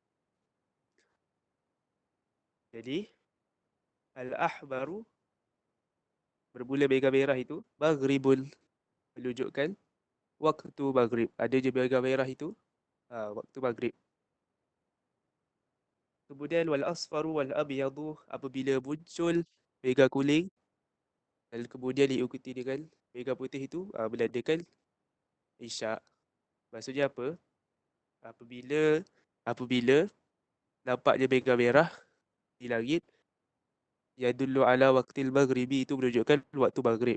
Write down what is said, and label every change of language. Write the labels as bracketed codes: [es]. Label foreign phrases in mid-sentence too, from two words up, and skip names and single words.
[ms] Jadi al-ahbaru, bermula mega merah itu maghribun, menunjukkan waktu maghrib. Ada je mega merah itu waktu maghrib. [ar] Kemudian والأصفر والأبيض, [ms] apabila muncul mega kuning dan kemudian diikuti dengan mega putih itu menandakan isyak. Maksudnya apa? Apabila nampaknya mega merah di langit, [ar] يدل على وقت المغرب, [ms] itu menunjukkan waktu maghrib.